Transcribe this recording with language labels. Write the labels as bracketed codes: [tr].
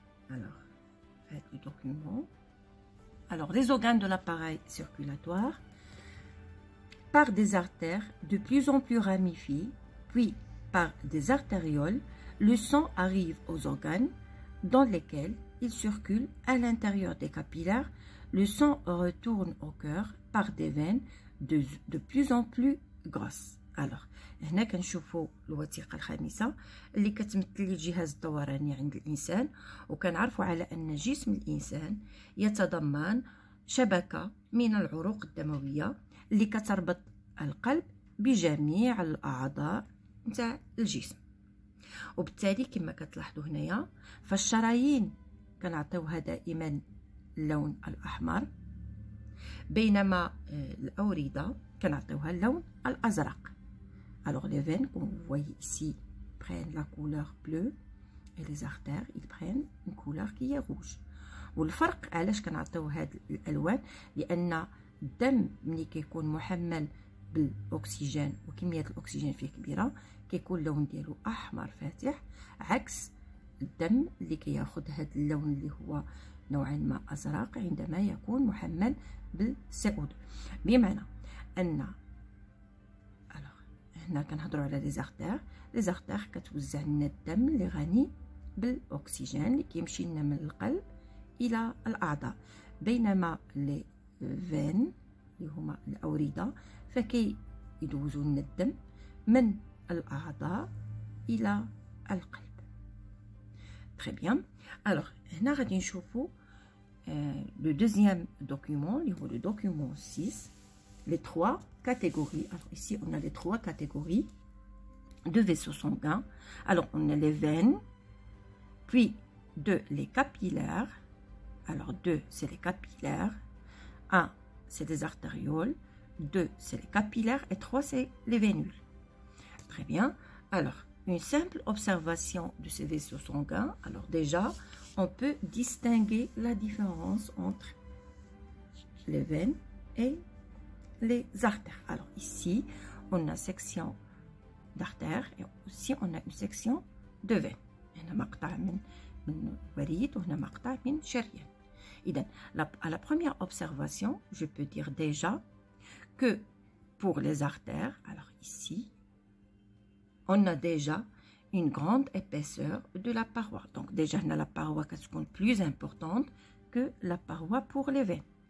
[fr] Alors, faites le document. Alors, les organes de l'appareil circulatoire, par des artères de plus en plus ramifiées, puis par des artérioles, le sang arrive aux organes dans lesquels il circule à l'intérieur des capillaires. Le sang retourne au cœur par des veines de plus en plus grosses. [ar] Alors, هنا كنشوفوا الوثيقة الخامسة اللي كتمثل الجهاز الدوراني عند الإنسان، وكنعرفوا على أن جسم الإنسان يتضمن شبكة من العروق الدموية اللي كتربط القلب بجميع الأعضاء نتاع الجسم. وبالتالي كما كتلاحظوا هنايا فالشرايين كنعطيوها دائما اللون الأحمر، بينما الأوردة كنعطيوها اللون الأزرق. [fr] Alors les veines, comme vous voyez ici, prennent la couleur bleue et les artères, ils prennent une couleur qui est rouge. [ar] والفرق علاش كنعطيو هاد الألوان لأن الدم ملي كيكون محمل بالأكسجين وكمية الأكسجين فيه كبيرة كيكون اللون ديالو أحمر فاتح، عكس الدم اللي كياخد هاد اللون اللي هو نوعا ما أزرق عندما يكون محمل بالCO2. بمعنى أن هنا كنهضروا على لي زارتير كتوزع لنا الدم اللي غني بالاكسجين اللي كيمشي لنا من القلب الى الاعضاء، بينما لي فين اللي هما الاورده فكي يدوزوا لنا الدم من الاعضاء الى القلب. [fr] Très bien. Alors, [ar] هنا غادي نشوفوا [fr] le deuxième document, le document 6, les trois catégories. Alors ici, on a les trois catégories de vaisseaux sanguins. Alors, on a les veines, puis 2, les capillaires. Alors, 2, c'est les capillaires. 1, c'est les artérioles. 2, c'est les capillaires. Et 3, c'est les vénules. Très bien. Alors, une simple observation de ces vaisseaux sanguins. Alors déjà, on peut distinguer la différence entre les veines et les artères. Alors ici, on a section d'artères et aussi on a une section de veine. [ar] هنا مقطع من وريد وهنا مقطع من شريان. [fr] إذن à la première observation, je peux dire déjà que pour les artères, alors ici, on a déjà une grande épaisseur de la paroi. Donc déjà, on a la paroi qui est plus importante que la paroi pour les veines.